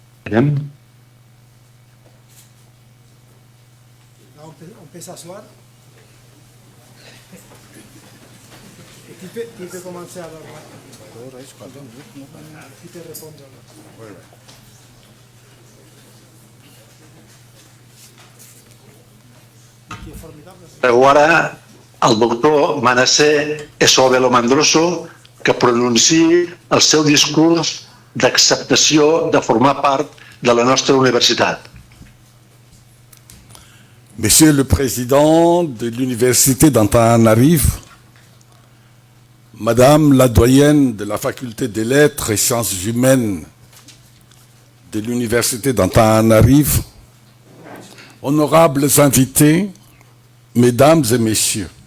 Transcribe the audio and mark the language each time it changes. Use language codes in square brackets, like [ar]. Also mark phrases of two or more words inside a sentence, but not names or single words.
[ca] Aviam. [fr] On peut s'asseoir. Qui peut commencer alors? Qui peut répondre alors? Qui est formidable. [ca] Prego ara el doctor Manasseh Esobelo Mandroso que pronunciï el seu discurs d'acceptació de formar part de la nostra universitat. [fr] Monsieur le Président de l'Université d'Antananarivo, Madame la doyenne de la Faculté des Lettres et Sciences Humaines de l'Université d'Antananarivo, honorables invités, Mesdames et Messieurs,